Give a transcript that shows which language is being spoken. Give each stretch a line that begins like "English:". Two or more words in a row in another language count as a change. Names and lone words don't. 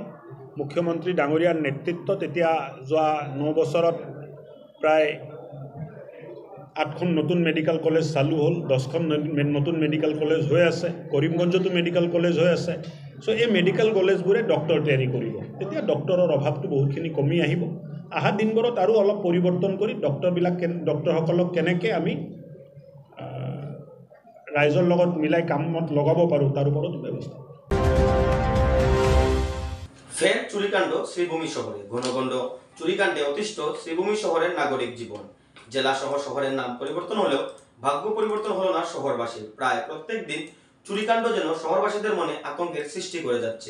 Assamese: মুখ্যমন্ত্ৰী ডাঙৰীয়াৰ নেতৃত্বত এতিয়া যোৱা 9 বছৰত প্ৰায় 8খন নতুন
English: medical college
Assamese: চালু হ'ল, 10খন নতুন
English: medical college
Assamese: হৈ আছে, কৰিমগঞ্জতো
English: medical college
Assamese: হৈ আছে। চ' এই
English: medical college
Assamese: ডক্টৰ তৈয়াৰী কৰিব, তেতিয়া ডক্টৰৰ অভাৱটো বহুতখিনি কমি আহিব। অহা দিনবোৰত আৰু অলপ পৰিৱৰ্তন কৰি ডক্টৰসকলক কেনেকৈ আমি ৰাইজৰ লগত মিলাই কামত লগাব পাৰোঁ তাৰ ওপৰত ব্যৱস্থা।
Bangla: ফের চুরিকাণ্ড শ্রীভূমি শহরে। ঘন ঘন চুরিকাণ্ডে অতিষ্ঠ শ্রীভূমি শহরের নাগরিক জীবন। জেলা সহ শহরের নাম পরিবর্তন হলেও ভাগ্য পরিবর্তন হলো না শহরবাসীর। প্রায় প্রত্যেক দিন চুরিকাণ্ড যেন শহরবাসীদের মনে আতঙ্কের সৃষ্টি করে যাচ্ছে।